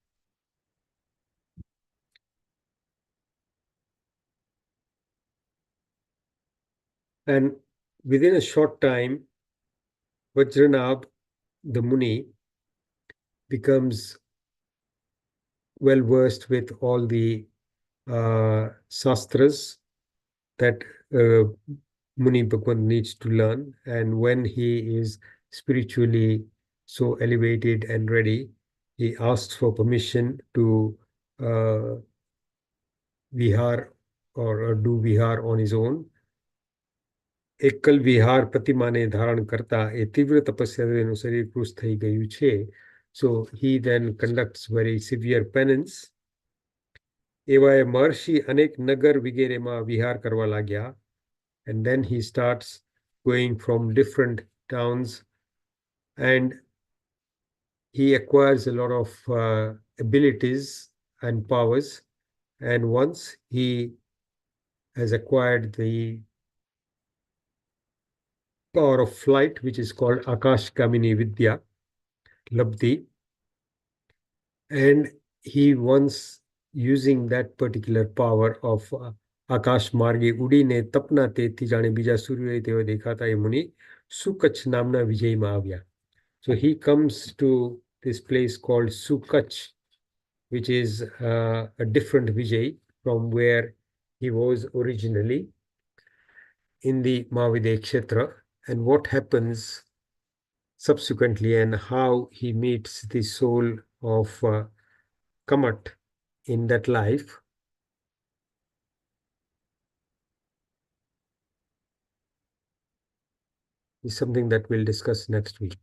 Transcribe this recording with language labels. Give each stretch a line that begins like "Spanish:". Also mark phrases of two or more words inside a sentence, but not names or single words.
English: And within a short time, Vajranabh, the Muni, becomes well versed with all the shastras that Muni Bhagwan needs to learn. And when he is spiritually so elevated and ready, he asks for permission to vihar or do vihar on his own.
Gujarati: એકલ વિહાર પ્રતિમાને ધારણ કરતા એ તીવ્ર તપસ્યા એનું શરીર કૃશ થઈ ગયું છે.
English: So he then conducts very severe penance.
Gujarati: એવા મહર્ષિ અનેક નગર વગેરેમાં વિહાર કરવા लाग्યા.
English: And then he starts going from different towns and he acquires a lot of abilities and powers. And once he has acquired the power of flight, which is called Akash Kamini Vidya, Labdhi, and he once using that particular power of
Gujarati: આકાશ માર્ગે ઉડીને તપના તેજથી જાણે બીજા સૂર્યોદય તેઓ દેખાતા એ મુનિ સુકચ્છ નામના વિજયમાં આવ્યા.
English: So he comes to this place called Sukach, which is a different Vijay from where he was originally in the Mahavidya Kshetra. And what happens subsequently and how he meets the soul of Kamat in that life is something that we'll discuss next week.